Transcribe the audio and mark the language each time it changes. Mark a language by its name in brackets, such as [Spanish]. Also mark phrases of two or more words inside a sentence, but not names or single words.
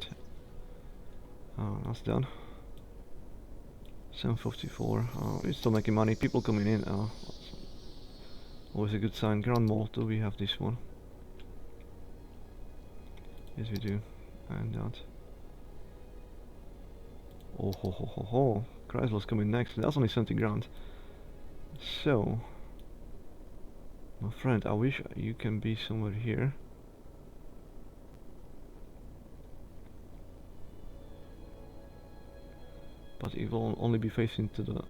[English] That's done. 754. We're still making money. People coming in. Always a good sign. Grand Mall. Do we have this one? Yes, we do. And that. Oh ho ho ho ho! Chrysler's coming next. That's only 70 grand. So, my friend, I wish you can be somewhere here. But it will only be facing to the...